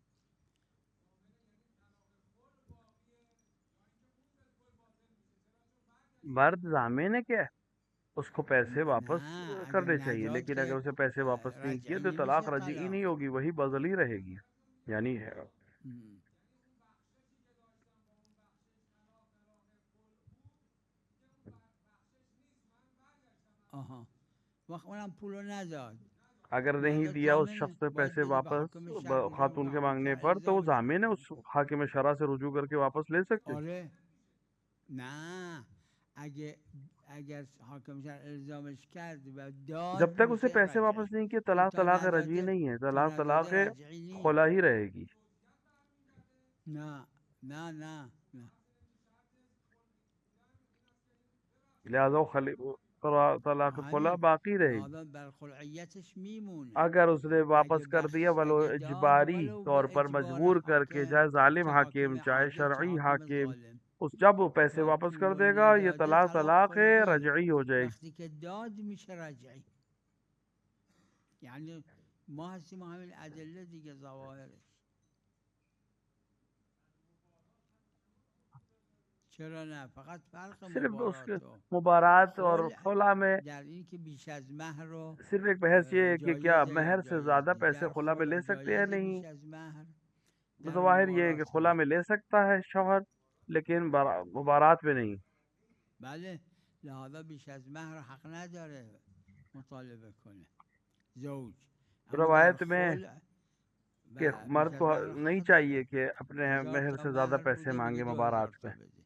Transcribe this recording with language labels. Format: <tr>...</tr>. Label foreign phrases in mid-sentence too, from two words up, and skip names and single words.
<ur>مرد ضامن ہے کیا، اس کو پیسے واپس</ur> <fa>نه اگه</fa> <ur>کرنے چاہئیں,</ur> <fa>نداد</fa> <ur>لیکن اگر</ur> <fa>که</fa> <ur>اسے پیسے واپس نہیں کیے</ur> <fa>رجعی</fa> <ur>تو طلاق</ur> <fa>نمیشه</fa> <ur>रजीई</ur> <fa>طلاق.</fa> <ur>نہیں ہوگی، وہی بدل ہی رہے گی. यानी</ur> <fa>آها. وقت اونم پولو نداد،</fa> <ur>اگر نہیں</ur> <fa>مرد</fa> <ur>دیا اس</ur> <fa>ضامنه</fa> <ur>شخص سے</ur> <fa>باید</fa> <ur>पैसे</ur> <fa>بده به</fa> <ur>वापस</ur> <fa>حاکم شهر، میگم</fa> <ur>خاتون کے</ur> <fa>حاکم</fa> <ur>मांगने</ur> <fa>شهر</fa> <ur>پر، تو وہ</ur> <fa>الزامش</fa> <ur>ضامن ہے,</ur> <fa>بکنه.</fa> <ur>اس حاکم شرع سے رجوع کرکے واپس لے سکتے.</ur> <fa>آره نه اگر حاکم شهر الزامش کرد و داد</fa> <ur>جب تک اسے</ur> <fa>میشه</fa> <ur>پیسے واپس</ur> <fa>رجعی.</fa> <ur>نہیں کیے</ur> <fa>این</fa> <ur>तलाक</ur> <fa>تا</fa> <ur>طلاق رجعی</ur> <fa>نداده،</fa> <ur>نہیں ہے,</ur> <fa>تا</fa> <ur>तलाक</ur> <fa>نداده</fa> <ur>तलाक</ur> <fa>رجعی نیست.</fa> <ur>خلع ہی رہے گی.</ur> <fa>نه نه نه نه.</fa> <ur>لہٰذا طلاق خلع</ur> <fa>همین</fa> <ur>باقی رہے گی.</ur> <fa>لحاظا بر خلعیتش میمونه.</fa> <ur>اگر اس نے واپس</ur> <fa>اگه</fa> <ur>کر دیا ولو</ur> <fa>اگه داد</fa> <ur>इजबारी</ur> <fa>ولو</fa> <ur>तौर</ur> <fa>به</fa> <ur>पर</ur> <fa>اجبار</fa> <ur>مجبور کرکے,</ur> <fa>حاکم،</fa> <ur>چاہے ظالم</ur> <fa>چه</fa> <ur>हाकिम</ur> <fa>حاکم</fa> <ur>चाहे</ur> <fa>عادل چه</fa> <ur>शरई</ur> <fa>حاکم</fa> <ur>हाकिम,</ur> <fa>ظالم،</fa> <ur>اس جب وہ پیسے</ur> <fa>تا</fa> <ur>واپس کر</ur> <fa>پولو</fa> <ur>دے گا یہ</ur> <fa>نداده</fa> <ur>तलाक</ur> <fa>طلاق</fa> <ur>طلاق ہے</ur> <fa>خلعیه.</fa> <ur>رجعی ہو جائے گی.</ur> <fa>وقتی که داد میشه رجعی. یعنی ما هستیم همین ادله دیگه، ظواهرش. چرا نه؟ فقط فرق</fa> <ur>صرف اس کے</ur> <fa>مبارات و</fa> <ur>مبارات اور</ur> <fa>خلع</fa> <ur>خلع میں</ur> <fa>در این که بیش از مهر رو</fa> <ur>صرف ایک بحث یہ ہے کہ کیا</ur> <fa>جایزه یا</fa> <ur>مہر سے</ur> <fa>جایز</fa> <ur>ज्यादा</ur> <fa>نیست.</fa> <ur>पैसे</ur> <fa>در</fa> <ur>خلع میں</ur> <fa>خلع</fa> <ur>لے سکتے ہیں,</ur> <fa>جایزه</fa> <ur>नहीं।</ur> <fa>بیش از مهر، در</fa> <ur>ظاہر یہ ہے کہ</ur> <fa>مبارات</fa> <ur>खुला</ur> <fa>نه.</fa> <ur>میں لے سکتا ہے شوہر، لیکن مبارات میں نہیں.</ur> <fa>بله لحاظا بیش از مهر حق نداره مطالبه کنه زوج. اما در</fa> <ur>روایت میں</ur> <fa>خلع</fa> <ur>कि</ur> <fa>بیش</fa> <ur>मर्द</ur> <fa>از</fa> <ur>को</ur> <fa>مهر</fa> <ur>नहीं</ur> <fa>حق</fa> <ur>चाहिए</ur> <fa>داره.</fa> <ur>کہ اپنے</ur> <fa>1000</fa> <ur>महर</ur> <fa>تا</fa> <ur>سے زیادہ</ur> <fa>مهر</fa> <ur>पैसे</ur> <fa>بوده میگه</fa> <ur>مانگے مبارات</ur> <fa>2000</fa> <ur>میں,</ur> <fa>تا بده.</fa>